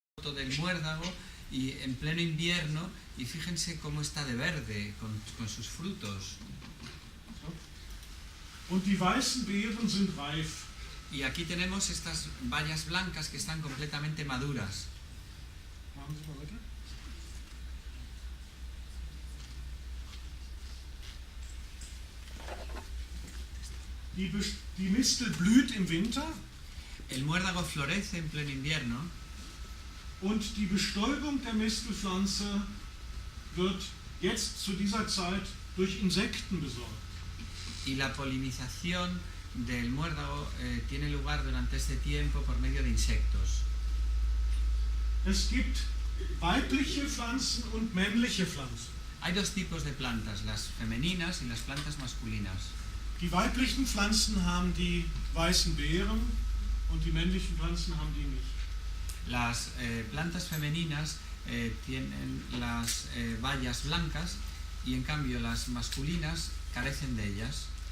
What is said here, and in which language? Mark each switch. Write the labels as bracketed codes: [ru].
[es] del muérdago y en pleno invierno, y fíjense cómo está de verde con sus frutos. [de] Und die weißen Beeren sind reif. [es] Y aquí tenemos estas bayas blancas que están completamente maduras. [de] Machen Sie mal weiter. Die Mistel blüht im Winter. [es] El muérdago florece en pleno invierno. [de] Und die Bestäubung der Mistelpflanze wird jetzt zu dieser Zeit durch Insekten besorgt. [es] Y la polinización del muérdago tiene lugar durante este tiempo por medio de insectos. [de] Es gibt weibliche Pflanzen und männliche Pflanzen. [es] Hay dos tipos de plantas, las femeninas y las plantas masculinas. [de] Die weiblichen Pflanzen haben die weißen Beeren und die männlichen Pflanzen haben die nicht. [es] Las plantas femeninas tienen las bayas blancas y en cambio las masculinas carecen de ellas.